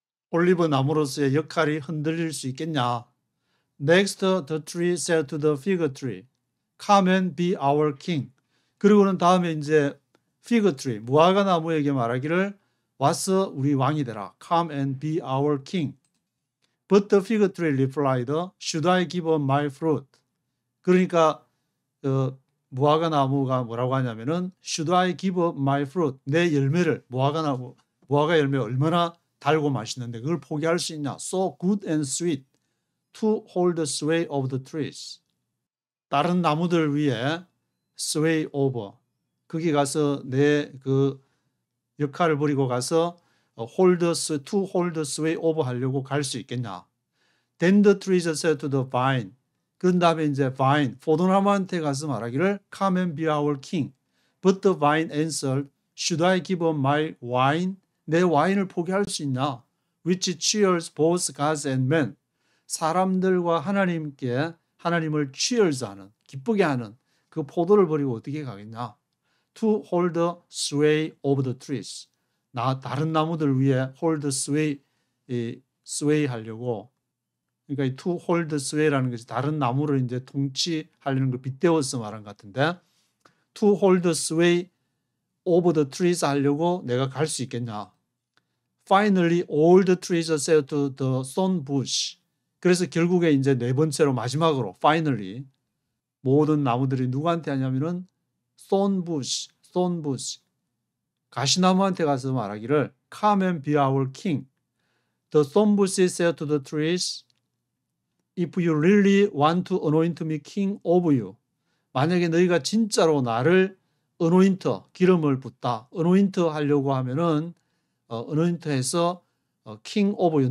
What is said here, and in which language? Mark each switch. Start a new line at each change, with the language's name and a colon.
Korean: 올리브 나무로서의 역할이 흔들릴 수 있겠냐?
English: Next, the tree said to the fig tree, "Come and be our king."
Korean: 그리고는 다음에 이제 fig tree, 무화과 나무에게 말하기를 와서 우리 왕이 되라.
English: Come and be our king. But the fig tree replied, "Should I give up my fruit?"
Korean: 그러니까 무화과 나무가 뭐라고 하냐면은
English: Should I give up my fruit?
Korean: 내 열매를 무화과 열매 얼마나 달고 맛있는데 그걸 포기할 수 있냐?
English: So good and sweet to hold the sway of the trees.
Korean: 다른 나무들 위에 sway over. 거기 가서 내 그 역할을 버리고 가서
English: to hold the sway over
Korean: 하려고 갈 수 있겠냐?
English: Then the trees said to the vine.
Korean: 그런 다음에 이제 vine, 포도나무한테 가서 말하기를
English: Come and be our king. But the vine answered, Should I give up my wine?
Korean: 내 와인을 포기할 수 있냐?
English: Which cheers both gods and men.
Korean: 사람들과 하나님을 cheers하는, 기쁘게 하는 그 포도를 버리고 어떻게 가겠냐?
English: To hold the sway of the trees.
Korean: 다른 나무들 위에
English: hold sway
Korean: 하려고. 그러니까 이 to hold sway라는 것이 다른 나무를 이제 통치하려는 걸 빗대어서 말한 것 같은데
English: to hold sway over the trees
Korean: 하려고 내가 갈 수 있겠냐?
English: Finally, all the trees said to the thorn bush.
Korean: 그래서 결국에 이제 네 번째로 마지막으로 finally 모든 나무들이 누구한테 하냐면은 thorn bush. 가시나무한테 가서 말하기를
English: Come and be our king. The thorn bush said to the trees, If you really want to anoint me king over you.
Korean: 만약에 너희가 진짜로 나를 기름을 붓다. anoint 하려고 하면은 anoint해서
English: king over you.